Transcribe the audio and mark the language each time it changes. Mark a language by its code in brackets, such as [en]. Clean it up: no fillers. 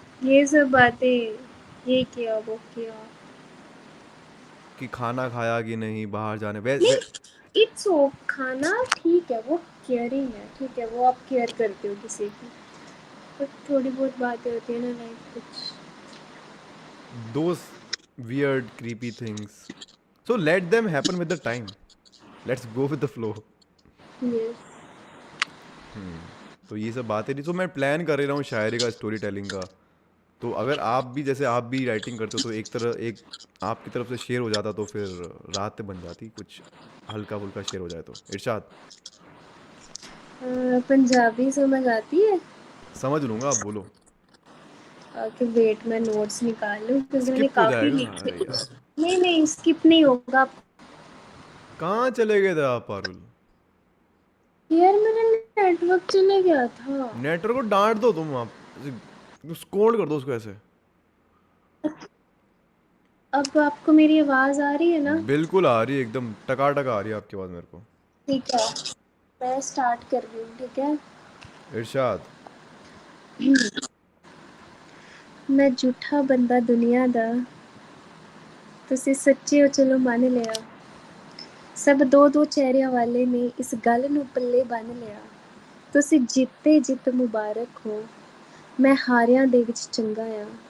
[hi] ये सब बातें, ये किया वो किया। कि खाना खाया कि नहीं, बाहर जाने नहीं, इट्स ओ खाना ठीक है, वो केयरिंग है, ठीक है, वो आप केयर करते हो किसी की, बट थोड़ी बहुत बातें होती है ना, लाइक कुछ [en] those weird creepy things, so let them happen with the time, let's go with the flow. Yes. [hi] तो ये सब बातें नहीं, तो मैं प्लान कर रहा हूँ शायरी का, स्टोरी टेलिंग का। तो अगर आप भी जैसे आप भी राइटिंग करते हो तो एक आपकी तरफ से शेयर हो जाता तो फिर रात बन जाती, कुछ हल्का फुल्का शेयर हो जाए तो। इरशाद पंजाबी समझ आती है? समझ लूंगा, आप बोलो। कि वेट मैं नोट्स निकाल लूँ क्योंकि मैंने स्किप हो काफ़ी जाएगा, लिखे अरे हैं। यार। नहीं नहीं स्किप नहीं होगा। कहाँ चले गए थे आप पारुल? यार मेरा नेटवर्क चले गया था। नेटवर्क को डांट दो तुम, आप स्कोल्ड कर दो उसको ऐसे। अब आपको मेरी आवाज़ आ रही है ना? बिल्कुल आ रही है, एकदम टकाटक आ रही है आपकी आवाज़ मेरे को। ठीक है, मैं स्टार्ट कर रही हूँ, ठीक है? इरशाद। [pa] मैं झूठा बंदा दुनिया दा, ਤੁਸੀਂ ਸੱਚੇ ਹੋ ਚਲੋ ਮੰਨ ਲਿਆ। ਸਭ ਦੋ ਦੋ ਚਿਹਰਿਆਂ ਵਾਲੇ ਨੇ ਇਸ ਗੱਲ ਨੂੰ ਪੱਲੇ ਬੰਨ ਲਿਆ। ਤੁਸੀਂ ਜਿੱਤੇ ਜਿੱਤ ਮੁਬਾਰਕ ਹੋ, ਮੈਂ ਹਾਰਿਆਂ ਦੇ ਵਿੱਚ ਚੰਗਾ ਆ।